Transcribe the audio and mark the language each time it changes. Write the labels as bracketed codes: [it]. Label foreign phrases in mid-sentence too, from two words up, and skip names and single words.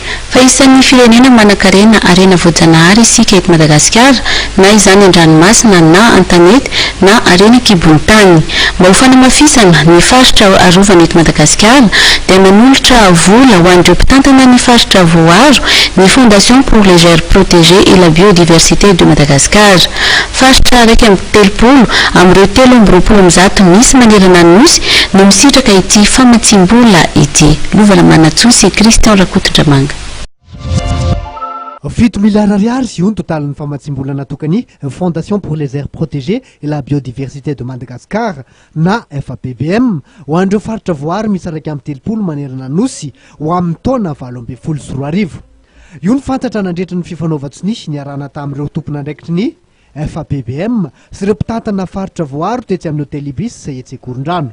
[mg] fa isan'ny firenena manan-karena arena voajanahary isika eto Madagasikara, na izany an-dranomasina na an-tanety na arena kibon-tany. Mba ho fanamafisana ny faritra arovana eto Madagasikara dia nanolotra vola ho an'ireo mpitantana ny faritra voaaro ny Fondation pour les aires protégées et la biodiversité de Madagascar. Faritra 1.30 amin'ireo 3.20 misy manerana nosy no nisitraka ity famatsiam-bola ity. Lovana Manatsosy Christian Rakotondramanga. 7 milliards ariary io ny totalin'ny famatsiam-bola natokany Fondation pour les aires protégées et la biodiversité de Madagascar na FAPBM ho an'ireo faritra voaaro misy 1.30 manerana nosy ho amin'ny taona 2024. Io ny fantatra nandretra ny fifanaova-tsiny niarana tamin'ireo tompon'andraikitry ny FAPBM sy ireo mpitantana faritra voaaro tetsy amin'ny hôtel Ibis izay etsy Korondrano.